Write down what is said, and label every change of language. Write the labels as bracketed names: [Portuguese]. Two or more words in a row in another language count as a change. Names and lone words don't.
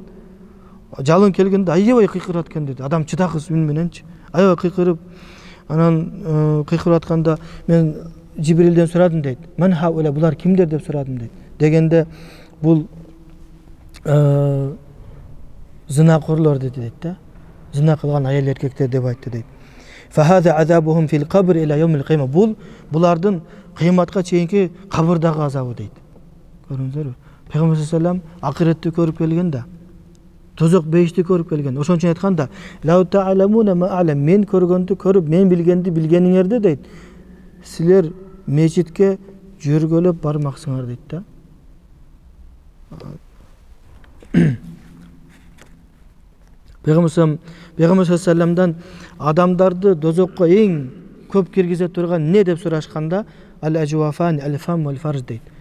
[Kyrgyz] Жалын келгенде аябай кыйкырат экен дейт. Адам чыдагыс үн мененчи, аябай кыйкырып, анан кыйкырып атканда мен Жибрилден сурадым дейт. Мен хаула, булар кимдер деп сурадым дейт. Дегенде бул зынакорлор деди дейт да. Зына кылган аял эркектер деп айтты дейт. [Arabic] فهذا عذابهم في القبر إلى يوم القيامة. [Kyrgyz] Булардын кыяматка чейинки кабырдагы азабы дейт. Көрүңүздөр. Пейгамбар саллаллаху акыретти көрүп келген да. Тозок бейишти көрүп келген. Ошон үчүн айтканда, [Arabic] لا تعلمون ما أعلم, [Kyrgyz] мен көргөндү көрүп, мен билгенди билгениңерди дейт. Силер мечитке жүргөлөп бармаксыңар дейт да. Пейгамбар саллаллаху адамдарды дозокко эң көп киргизе турган не деп сурашканда, [Arabic] الأجوفان، الفم والفرج [Kyrgyz] дейт.